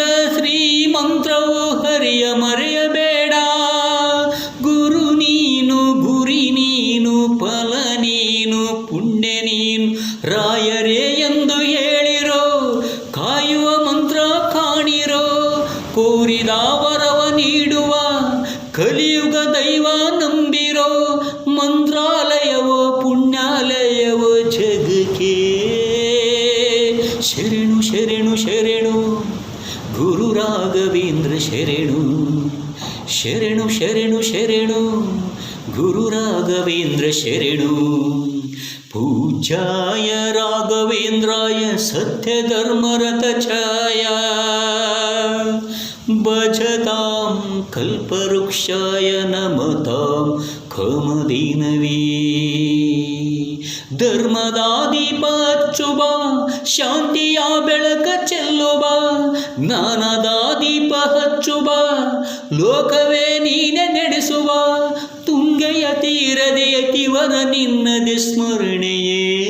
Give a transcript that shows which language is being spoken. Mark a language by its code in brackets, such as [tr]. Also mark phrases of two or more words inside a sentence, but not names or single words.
[kn] ಶ್ರೀ ಮಂತ್ರವು ಹರಿಯ ಮರೆಯಬೇಡ ಗುರು ನೀನು ಗುರಿ ನೀನು ಫಲ ನೀನು ಪುಣ್ಯ ನೀನು ರಾಯರೇ ಎಂದು ಹೇಳಿರೋ ಕಾಯುವ ಮಂತ್ರ ಕಾಣಿರೋ ಕೋರಿದ ವರವ ನೀಡುವ ಕಲಿಯುಗ ದೈವ ನಂಬಿರೋ ಮಂತ್ರಾಲಯವೋ ಪುಣ್ಯಾಲಯವೋ ಜಗಕ್ಕೆ ಶರಣು ಶರಣು ಶರಣು ಗುರು ರಾಘವೇಂದ್ರ ಶರಣು ಶರಣು ಶರಣು ಶರಣು ಗುರು ರಾಘವೇಂದ್ರ ಶರಣು [sa] पूज्याय राघवेन्द्राय सत्यधर्मरतचाय भजतां कल्पवृक्षाय नमतां कामधेनवे [kn] ಧರ್ಮದ ದೀಪ ಹಚ್ಚುವ ಶಾಂತಿಯ ಬೆಳಕ ಚೆಲ್ಲುವ ಜ್ಞಾನದ ದೀಪ ಹಚ್ಚುವ ಲೋಕವೇ ನೀನೆ ನಡೆಸುವ ತುಂಗೆಯ ತೀರದೆಯತಿವನ ನಿನ್ನದೆ ಸ್ಮರಣೆಯೇ